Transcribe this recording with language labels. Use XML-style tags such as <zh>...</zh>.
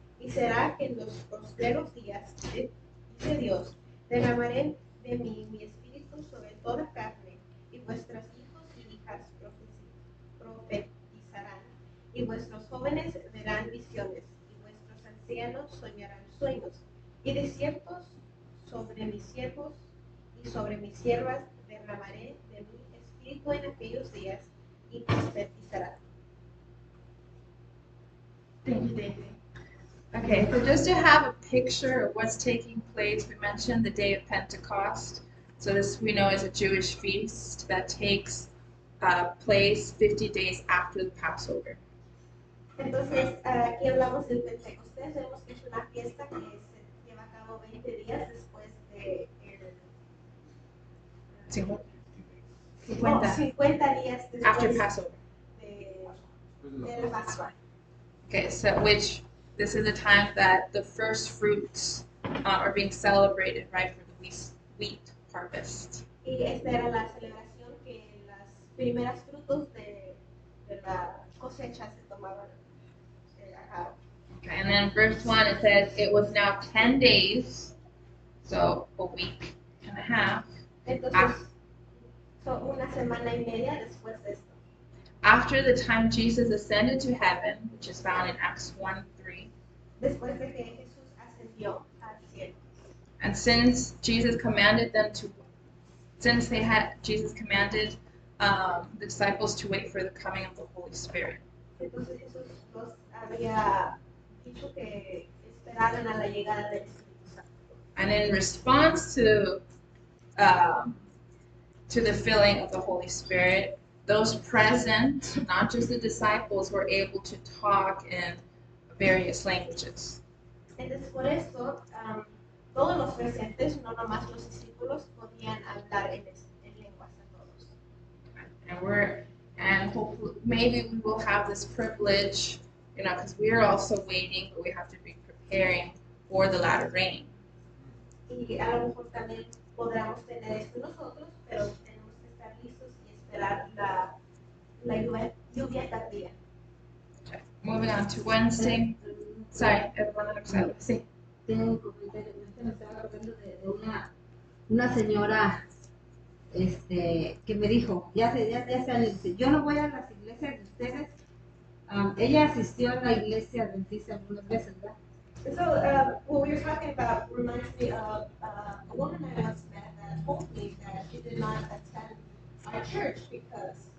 <es>Y será que en los postreros días, dice Dios, derramaré de mí mi espíritu sobre toda carne, y vuestros hijos y hijas profetizarán, y vuestros jóvenes verán visiones, y vuestros ancianos soñarán sueños. Y de ciertos sobre mis siervos y sobre mis siervas derramaré de mi espíritu en aquellos días, y profetizarán.</es> <en>Thank you, David. Okay, so just to have a picture of what's taking place, we mentioned the day of Pentecost. So this we know is a Jewish feast that takes place 50 days after the Passover.</en> <es>Entonces, aquí hablamos del Pentecostés, vemos que es una fiesta que se lleva a cabo 20 días después de 50 días</es> <en>after</en> <es>después</es> <en>Passover.</en> <es>de la Pascua.</es> <en>Okay, so which this is the time that the first fruits are being celebrated, right, for the wheat harvest.</en> <es>Y esta era la celebración que las primeras frutos de la cosecha se tomaban a cabo.</es> <en>Okay, and then verse 1 it says it was now 10 days, so a week and a half.</en> <es>Entonces, son una semana y media después de esto.</es> <en>After the time Jesus ascended to heaven, which is found in Acts 1:3.</en> <es>Después de que Jesús ascendió al cielo.</es> <en>And since Jesus commanded the disciples to wait for the coming of the Holy Spirit.</en> <es>Entonces Jesús los había dicho que esperaran a la llegada del Espíritu Santo.</es> <en>And in response to the filling of the Holy Spirit, those present, not just the disciples, were able to talk in various languages.</en> <es>Entonces por eso todos los presentes, no nomás los discípulos, podían hablar en lenguas de todos.</es> <en>And hopefully, maybe we will have this privilege, because we are also waiting, but we have to be preparing for the latter rain.</en> <es>Y a lo mejor también podremos tener esto nosotros, pero tenemos que estar listos y esperar la lluvia tardía.</es> <en>Okay. Moving on to Wednesday. Sorry, everyone understand.</en> <es>Sí. Tengo un comentario. Me estaba hablando de una señora que me dijo, ya hace años, dice, yo no voy a las iglesias de ustedes. Ella asistió a la iglesia adventista algunas veces, ¿verdad?</es> <en>So what we were talking about reminds me of a woman I once met that told me that she did not attend our church because.</en>